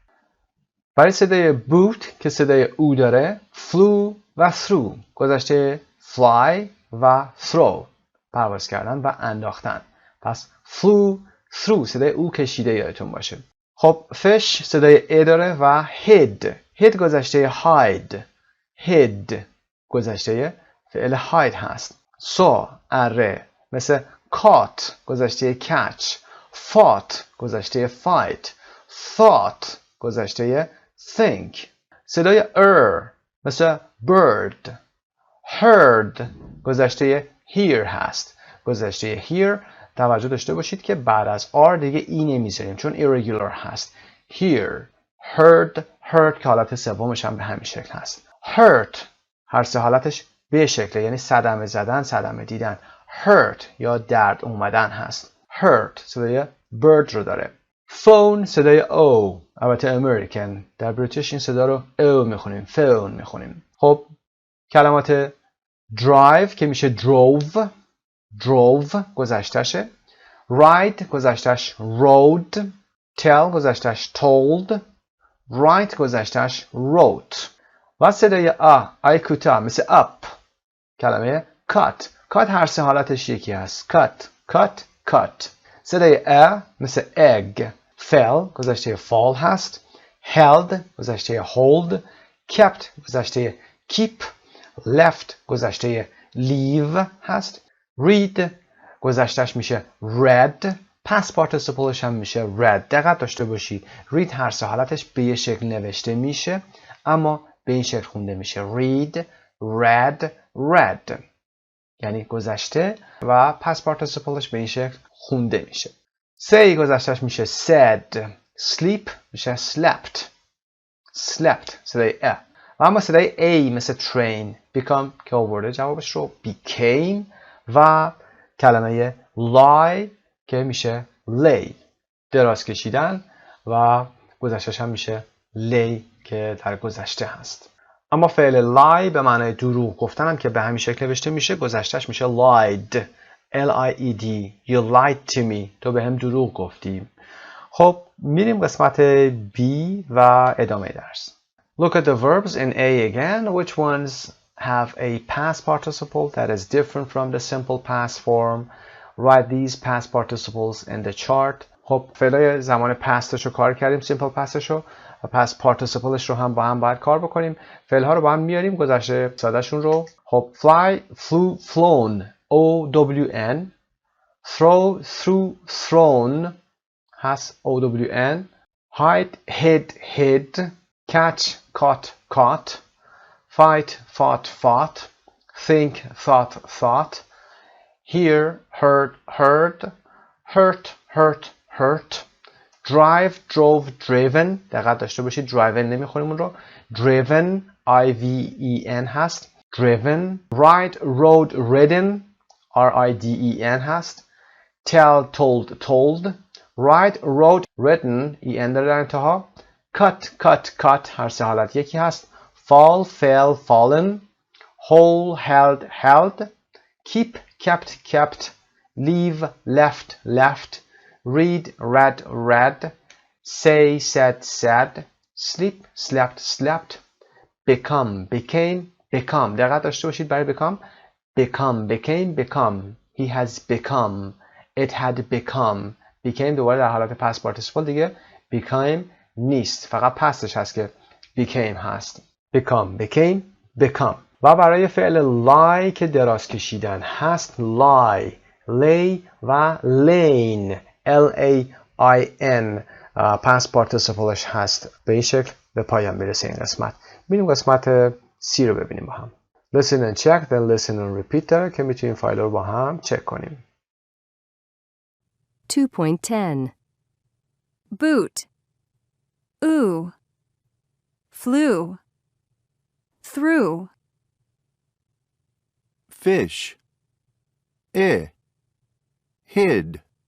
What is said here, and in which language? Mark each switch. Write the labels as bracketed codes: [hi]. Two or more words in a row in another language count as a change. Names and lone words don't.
[fa] برای صدای boot که صدای او داره flew و threw گذشته fly و throw پرواز کردن و انداختن. پس [en] flew through [fa] صدای او کشیده یادتون باشه. خب fish صدای ا داره و hid گذشته hid گذشته فعل hide هست. saw اره مثل caught گذشته catch، fought گذشته fight، thought گذشته think. صدای مثل bird. heard گذشته hear هست. گذشته hear توجه داشته باشید که بعد از r دیگه ای نمیذاریم چون irregular هست. [en] hear، heard [fa] که حالت سومش هم به همین شکل هست. hurt هر سه حالتش به شکله، یعنی صدمه زدن، صدمه دیدن. hurt یا درد اومدن هست. hurt صدای bird رو داره. phone صدای o، البته امریکن، در بریتیش این صدا رو او میخونیم، phone میخونیم. خب کلمات drive که میشه drove گذشتهشه، ride گذشتهش rode، tell گذشتهش told، write گذشتهش wrote. و صدای آی کوتاه مثل up. کلمه cut هر سه حالتش یکی هست. cut. صدای مثل egg. fell گذشته fall هست. held گذشته hold. kept گذشته keep. left گذشته leave هست. read گذشتهش میشه read. [en] past participle [fa] ش هم میشه read. دقت داشته باشید read هر سه حالتش به یه شکل نوشته میشه اما به این شکل خونده میشه. [en] read، read [fa] یعنی گذشته و [en] past participle [fa] به این شکل خونده میشه. say گذشتهش میشه said. sleep میشه slept صدای و اما صدای a مثل train. become که آورده جوابش رو became و کلمه lie که میشه lay دراز کشیدن و گذشتهش هم میشه lay که در گذشته هست. اما فعل lie به معنای دروغ گفتن هم که به همین شکل نوشته میشه، گذشتهش میشه lied. [en] L-I-E-D. You lied to me. [fa] تو به هم دروغ گفتی. خب میریم قسمت B و ادامه درس. [en] Look at the verbs in A again. Which ones have a past participle that is different from the simple past form? Write these past participles in the chart. [fa] خب فعلای زمان پستش رو کار کردیم، [en] simple past [fa] ش رو، و [en] past participle [fa] ش رو هم با هم باید کار بکنیم. فعلها رو با هم میاریم، گذشته سادهشون رو. [en] خب fly، flew، flown، O-W-N. throw، threw، thrown هست O-W-N. hide، hid، hid. catch، caught، caught. fight، fought، fought. think، thought، thought. hear، heard، heard. hurt، hurt، hurt. drive، drove، driven. [fa] دقت داشته باشید driven نمیخونیم اون رو. [en] driven I-V-E-N [fa] هست. [en] driven. ride، rode، ridden R-I-D-E-N هست. tell، told، told. write، wrote، written E-N [fa] داره در انتها. cut هر سه حالت یکی هست. [en] fall، fell، fallen. hold، held، held. keep، kept، kept. leave، left، left. read، read، read. say، said، said. sleep، slept، slept. become، became، become. [fa] دقت داشته باشید برای [en] become، became، become. he has become. it had become. [fa] became دوباره در حالت past participle دیگه became نیست، فقط پستش هست که became هست. [en] become، became، become. [fa] و برای فعل lie که دراز کشیدن هست [en] lie، lay [fa] و [en] lane L-A-I-N past participle [fa] ش هست. به این شکل به پایان میرسه این قسمت. میریم قسمت C رو ببینیم با هم. [en] listen and check then listen and repeat [fa] داره که میتونیم فایل رو با هم چک کنیم. [en] 2.10 boot, ooh, flew, through, fish, hid,